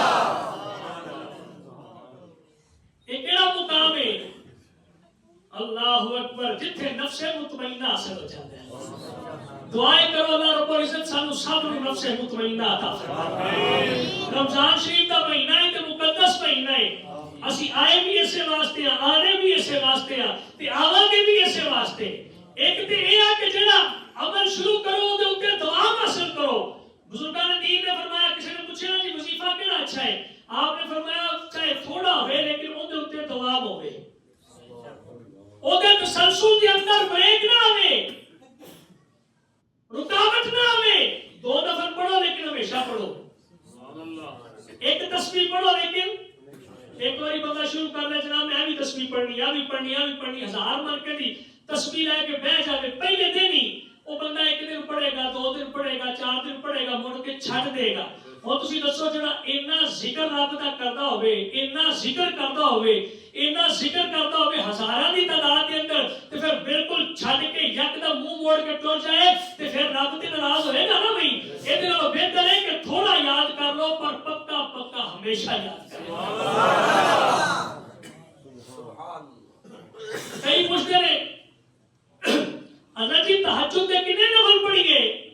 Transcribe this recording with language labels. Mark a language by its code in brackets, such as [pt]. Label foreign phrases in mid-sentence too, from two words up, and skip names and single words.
[pa] ایک ایڑا مقام ہے اللہ اکبر جتھے نفس مطمئنہ حاصل ہو جاتا ہے. دعائیں کرو اللہ رب العزت سانو سب نوں نفس مطمئنہ عطا فرمائے. [ur] رمضان شریف کا مہینہ ہے [pa] تے مقدس مہینہ ہے. اسی آئے بھی اسے واسطے ہیں، آنے بھی اسے واسطے ہیں تے آواں گے بھی اسے واسطے. ایک تے یہ ہے کہ جڑا عمل شروع کرو تے اوتے دوام حاصل کرو. بزرگان دین نے فرمایا، کسی نے پوچھا جی وظیفہ کیڑا اچھا ہے، آپ نے فرمایا چاہے تھوڑا ہوئے لیکن اون دے اوتے دوام ہوئے، او دے تسلسل دے اندر بریک نہ آوے، رکاوٹ نہ آوے. 2 دفعہ پڑھو لیکن ہمیشہ پڑھو. ایک تسبیح پڑھو لیکن ایک باری بندہ شروع کر لے جناب میں بھی تسبیح پڑھنی، یا بھی پڑھنی 1000 مر کے دی تسبیح لے کے بیٹھ جاوے پہلے دن ہی وہ بندہ 1 دن پڑھے گا، 2 دن پڑھے گا، 4 دن پڑھے گا، مڑ کے چھڈ دے گا. اور تسی دسو جڑا اتنا ذکر رب دا کردا ہوئے، اتنا ذکر کردا ہوئے، اتنا ذکر کردا ہوئے ہزاراں دی تعداد دے اندر تے پھر بالکل چھڈ کے یکدم منہ موڑ کے ٹر جائے تے پھر رب تے ناراض ہوئے گا نا. بھائی اے دے نالوں بہتر ہے کہ تھوڑا یاد کر لو پر پکا ہمیشہ یاد کرو. [ur] کئی پوچھتے ہیں حضرت جی تہجد کے کتنے نفل پڑھی گئے؟